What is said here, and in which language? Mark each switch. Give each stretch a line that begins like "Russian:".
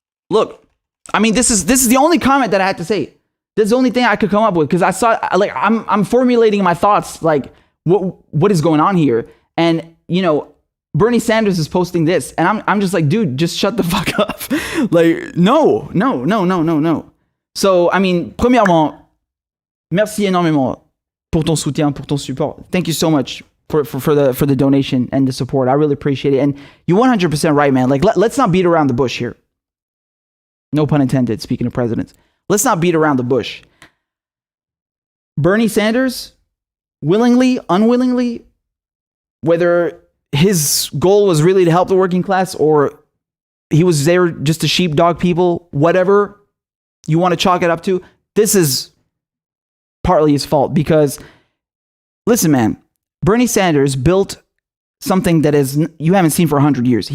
English: Look, I mean, this is the only comment that I had to say. This is the only thing I could come up with because I saw, like, I'm formulating my thoughts, like, what is going on here? And, you know, Bernie Sanders is posting this, and I'm just like, dude, just shut the fuck up. Like, no. So, I mean,
French: premièrement, merci énormément pour ton soutien, pour ton support.
English: Thank you so much for the donation and the support. I really appreciate it. And you're 100% right, man. Like, let's not beat around the bush here. No pun intended, speaking of presidents. Let's not beat around the bush. Bernie Sanders, willingly, unwillingly, whether his goal was really to help the working class or he was there just to sheepdog people, whatever you want to chalk it up to, this is partly his fault because, listen, man, Bernie Sanders built something that you haven't seen for 100 years.